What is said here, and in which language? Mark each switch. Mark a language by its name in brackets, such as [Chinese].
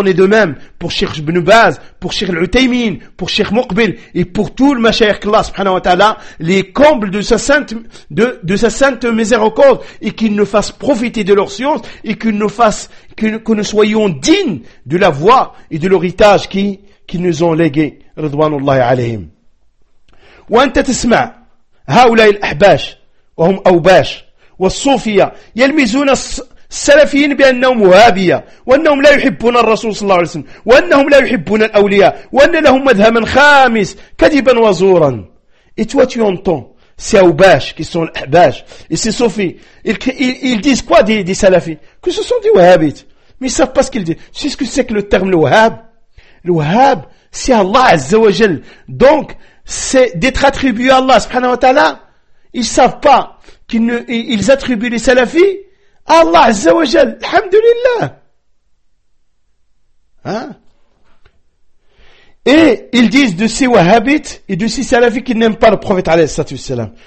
[French] Il en est de même pour Cheikh Ibn Baz, pour Cheikh Al-Utaymin, pour Cheikh Muqbil et pour tout le machaïr qu'Allah subhanahu wa ta'ala les comble de sa sainte, de sa sainte miséricorde et qu'il nous fasse profiter de leur science et qu'il nous fasse, que nous soyons dignes de la voie et de l'héritage qui nous ont légué. [Arabic] رضوان الله عليهم وأنت تسمع هؤلاء الأحباش وهم أوباش والصوفية يلمزون السلفيين بأنهم وهابية وأنهم لا يحبون الرسول صلى الله عليه وسلم وأنهم لا يحبون الأولياء وأن لهم مذهبا خامس كذبا وزورا [French] et toi tu entends ces أوباش qui sont الأحباش et ces صوفي ils disent quoi des سلفي que ce sont des وهابيت mais ils savent pas ce qu'ils disent c'est ce que c'est que le terme الوهاب الوهاب C'est Allah Azza wa Jal. Donc, c'est d'être attribué à Allah subhanahu wa ta'ala. Ils savent pas qu'ils attribuent les salafis à Allah Azza wa Jal. Alhamdulillah. Hein? Et ils disent de ces wahhabites et de ces salafis qu'ils n'aiment pas le prophète alayhi salatu wassalam.